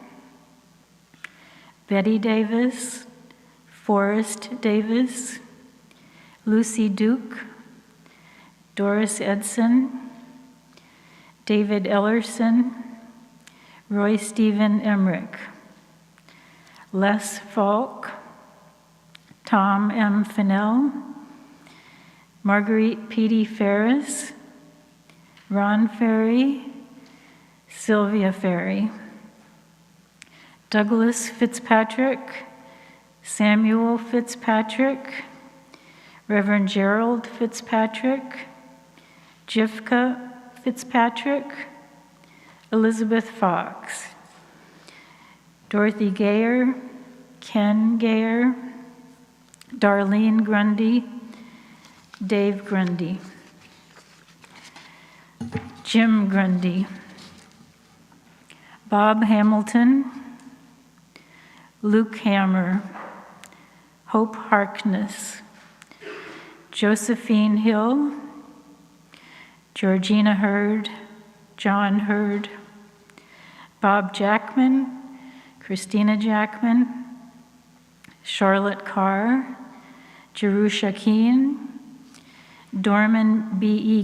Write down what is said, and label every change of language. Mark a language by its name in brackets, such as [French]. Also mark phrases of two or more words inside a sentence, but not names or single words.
[English] Betty Davis, Forrest Davis, Lucy Duke, Doris Edson, David Ellerson, Roy Stephen Emmerich, Les Falk, Tom M. Fennell, Marguerite Petey Ferris, Ron Ferry, Sylvia Ferry, Douglas Fitzpatrick, Samuel Fitzpatrick, Reverend Gerald Fitzpatrick, Jifka Fitzpatrick, Elizabeth Fox, Dorothy Gayer, Ken Gayer, Darlene Grundy, Dave Grundy, Jim Grundy, Bob Hamilton, Luke Hammer, Hope Harkness, Josephine Hill, Georgina Hurd, John Hurd, Bob Jackman, Christina Jackman, Charlotte Carr, Jerusha Keene, Dorman B.E.